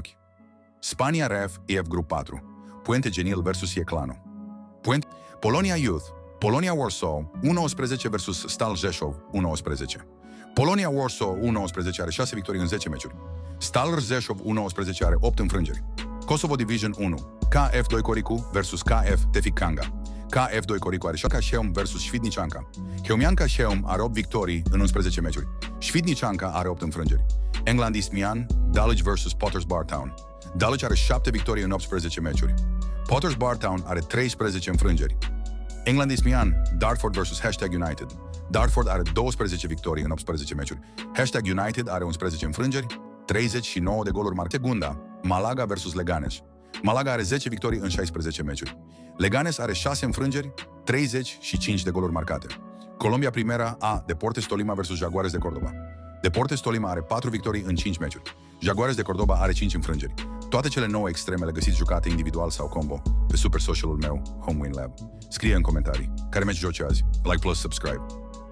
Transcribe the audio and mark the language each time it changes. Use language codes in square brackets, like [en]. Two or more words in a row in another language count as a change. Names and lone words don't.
[ro] Spania Ref, EF Grup 4. Puente Genil versus Ieclano. Polonia Youth. Polonia Warsaw, U19 versus Stal Rzeszów, U19. Polonia Warsaw, U19 are 6 victorii în 10 meciuri. Stal Rzeszów, U19 are 8 înfrângeri. Kosovo Division 1. KF2 Coricu versus KF Tefik Kanga. KF2 Coricu are Șanca Sheum versus Świdnichanka. Heumianca Sheum are 8 victorii în 11 meciuri. Świdnichanka are 8 înfrângeri. England Ismian, Dulwich versus Potters Bar Town. Dulwich are 7 victorii în 18 meciuri. Potters Bar Town are 13 înfrângeri. England Ismian, Dartford versus #United. Dartford are 12 victorii în 18 meciuri. #United are 11 înfrângeri, 39 de goluri marcate. Segunda, Malaga versus Leganes. Malaga are 10 victorii în 16 meciuri. Leganes are 6 înfrângeri, 35 de goluri marcate. Colombia Primera A, Deportes Tolima versus Jaguares de Cordoba. Deportes Tolima are 4 victorii în 5 meciuri. Jaguares de Cordoba are 5 înfrângeri. Toate cele 9 extreme le găsiți jucate individual sau combo pe super socialul meu, HomeWin Lab. Scrie în comentarii care meci joci azi. [en] Like plus subscribe.